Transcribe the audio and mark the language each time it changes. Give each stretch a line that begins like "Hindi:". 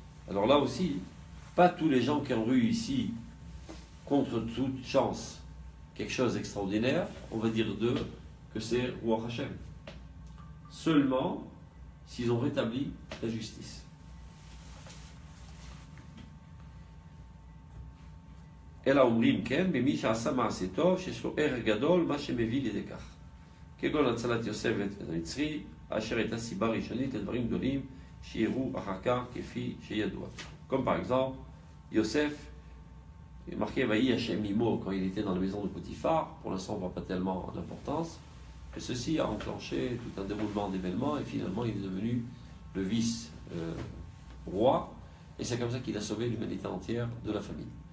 French: Alors là aussi, pas tous les gens qui ont eu ici, contre toute chance, quelque chose d'extraordinaire, on va dire d'eux que c'est Ruach Hashem. Seulement s'ils ont rétabli la justice.
Hebrew: אלא אומרים כן, במי שעשה מעשה טוב, שיש לו ערך גדול, מה שמביא לידי כך. כגון הצלת יוסף המצרי, אשר הייתה סיבה ראשונית לדברים גדולים שיראו אחר כך כפי שידוע.
French: Comme par exemple, Yosef, il est marqué
Hebrew: Vaï Hashem Mimo
French: quand il était dans la maison de Potiphar, pour l'instant on ne voit pas tellement d'importance, que ceci a enclenché tout un déroulement d'événements et finalement il est devenu le vice-roi, et c'est comme ça qu'il a sauvé l'humanité entière de la famine.